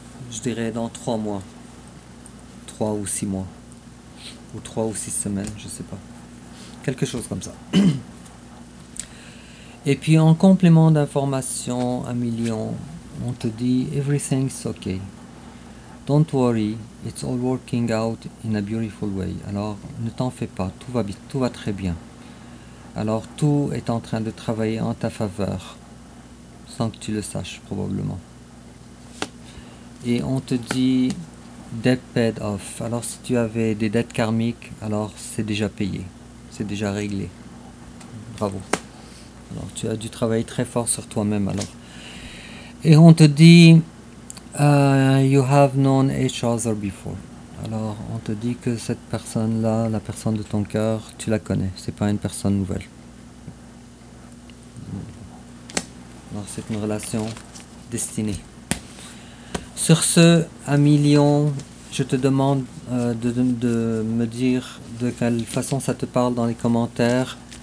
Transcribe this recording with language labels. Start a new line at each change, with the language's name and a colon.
French: Je dirais dans 3 mois. 3 ou 6 mois. Ou 3 ou 6 semaines, je sais pas. Quelque chose comme ça. Et puis en complément d'information, à million, on te dit
English: everything's okay. Don't worry, it's all working out in a beautiful way.
French: Alors ne t'en fais pas, tout va très bien. Alors tout est en train de travailler en ta faveur, sans que tu le saches probablement. Et on te dit
English: debt paid off.
French: Alors si tu avais des dettes karmiques, alors c'est déjà payé, c'est déjà réglé. Bravo. Alors tu as dû travailler très fort sur toi-même alors. Et on te dit
English: you have known each other before.
French: Alors on te dit que cette personne-là, la personne de ton cœur, tu la connais, c'est pas une personne nouvelle. Alors c'est une relation destinée. Sur ce, à million, je te demande de me dire de quelle façon ça te parle dans les commentaires.